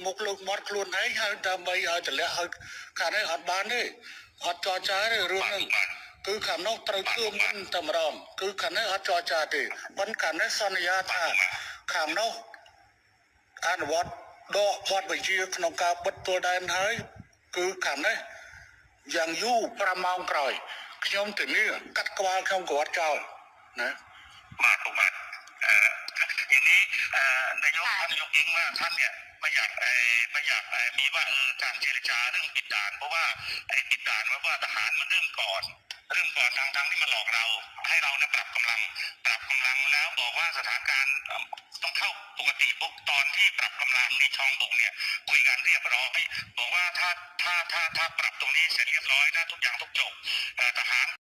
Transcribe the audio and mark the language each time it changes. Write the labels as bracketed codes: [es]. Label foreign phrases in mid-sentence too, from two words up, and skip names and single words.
[km] មុខលើកមាត់ខ្លួនឯងហើយដើម្បីឲ្យតម្លាក់ឲ្យខាងនេះអត់បានទេអត់ចរចាទេរឿងហ្នឹងគឺខាងនោះត្រូវធ្វើមុនតែម្ដងគឺខាងនេះអត់ចរចាទេប៉ុន្តែខាងនេះសន្យាថាខាងនោះអនុវត្តដកវត្តវិជាក្នុងការបិទទួលដែនហើយគឺខាងនេះយ៉ាងយូរ5ម៉ោងក្រោយខ្ញុំទៅនេះកាត់ក្បាលខ្ញុំក៏អត់ចោលណា [th] បាទอย่างนี้นายกท่านนายกเองว่าท่านเนี่ยไม่อยากมีว่าการเจรจาเรื่องปิดด่านเพราะว่าปิดด่านว่าทหารมันเริ่มก่อนทางที่มันหลอกเราให้เราเนี่ยปรับกำลังแล้วบอกว่าสถานการณ์ต้องเข้าปกติปุ๊บตอนที่ปรับกำลังที่ช่องบกเนี่ยคุยกันเรียบร้อยบอกว่าถ้าปรับตรงนี้เสร็จเรียบร้อยนะทุกอย่างต้องจบทหาร